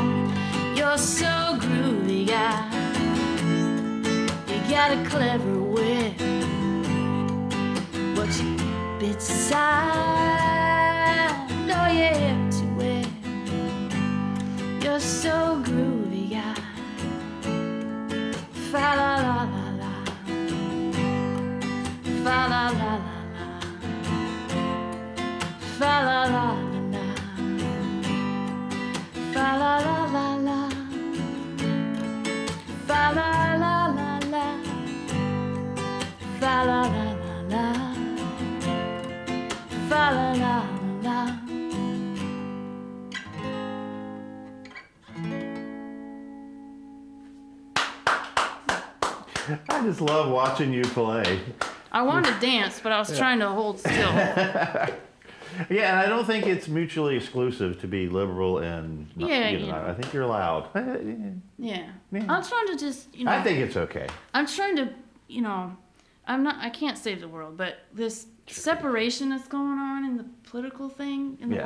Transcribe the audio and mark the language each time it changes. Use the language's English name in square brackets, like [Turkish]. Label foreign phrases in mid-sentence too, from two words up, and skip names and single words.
[English] You're so groovy, God, you got a clever wit, but you bit side, oh yeah, to it. You're so groovy, God. Fa la la la la, fa la la la la, fa la la la la, fa la la la la, fa la la la la, fa la la la la, fa la la la la. I just love watching you play. I wanted to dance, but I was trying to hold still. Yeah, and I don't think it's mutually exclusive to be liberal and not, Yeah, you know, yeah. I think you're allowed. Yeah. Yeah. I'm trying to just, I think it's okay. I'm trying to, I can't save the world, but this separation that's going on in the political thing in the